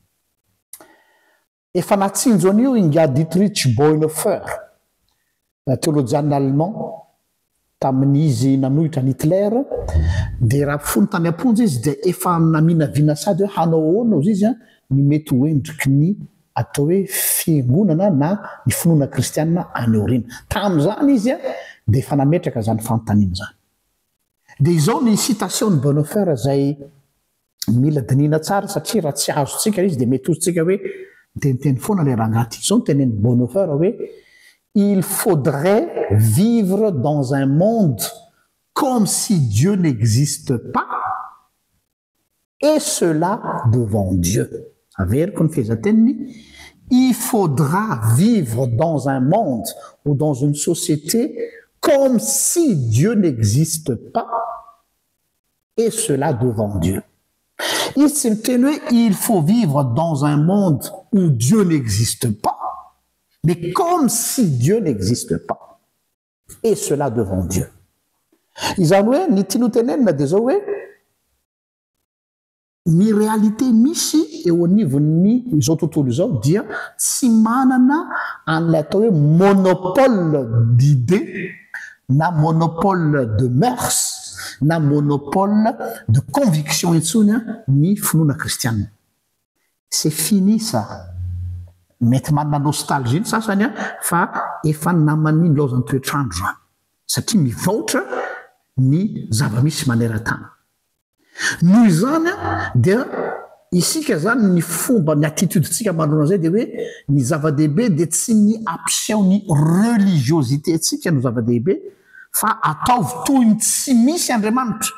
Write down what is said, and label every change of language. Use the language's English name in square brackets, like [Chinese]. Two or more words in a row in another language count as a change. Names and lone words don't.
[Malagasy] Efa natsinjo an'io Inga Dietrich Bonhoeffer, théologiana allemand, tamin'izy nanohitra ny Hitler, dia raha fony tany amponja izy dia efa naminavina sady hoe hanao ahoana izy izy ny mety hoendriky ny atao hoe fiangonana na ny finoana kristianina any aoriana. Tamin'izany izy dia efa nametraka zany fanontaniana zany. Dia izao ny citation ny Bonhoeffer zay mila dinina tsara satria raha tsy azontsika izy dia mety ozintsika hoe miteniteny foana le rangaty. Izao ny tenen'ny Bonhoeffer hoe [French] il faudrait vivre dans un monde comme si Dieu n'existe pas et cela devant Dieu. [Malagasy] Averiko ny fehezanteniny, [French] il faudra vivre dans un monde ou dans une société comme si Dieu n'existe pas et cela devant Dieu. Ici, il faut vivre dans un monde où Dieu n'existe pas, mais comme si Dieu n'existe pas. Et cela devant Dieu. [Malagasy] Izany hoe ny tiano tenenina dia zao hoe ny réalité misy eo anivon'ny izao tontolo izao dia tsy manana an'ilay atao hoe [French] monopole d'idées [Malagasy] na [French] monopole de mœurs [Malagasy] na [French] monopole de conviction [Malagasy] intsony ny finoana kristianina. [French] C'est fini ça. [Malagasy] Mety manana nostalgie ny sasany fa efa namaniny laozany toetrandro satria mivoatra ny zava-misy maneran-tany. Noho izany dia isika zany ny fomba ny attitudetsika manona zay dia hoe ny zava-dehibe dia tsy ny ampiseho ny religiosité tsika no zava-dehibe fa ataovy toy ny tsy misy Andriamanitra.